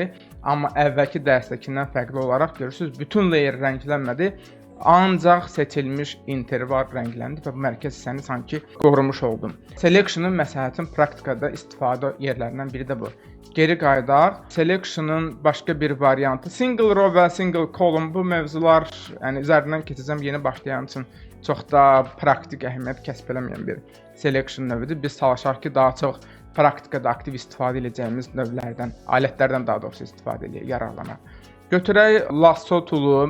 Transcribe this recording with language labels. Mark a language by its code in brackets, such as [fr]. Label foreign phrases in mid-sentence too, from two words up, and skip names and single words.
[az] Amma əvvəlki dərsdəkindən fərqli olaraq görürsünüz, bütün layer rənglənmədi. Ancaq seçilmiş interval rəngləndi və bu mərkəz hissəni sanki qorumuş oldum. Selection-ın məsləhətin praktikada istifadə yerlərindən biri də bu. Geri qayıdaq. Selection-ın başqa bir variantı [en] single row [az] və [en] single column [az] bu mövzular, yəni üzərindən keçəcəm yeni başlayan üçün çox da praktik əhəmiyyət kəsb eləməyən bir selection növüdür. Biz çalışaq ki, daha çox praktikada aktiv istifadə edəcəyimiz növlərdən, alətlərdən daha doğrusu istifadə edək, yararlanaq. Götürək [en] lasso tool-u.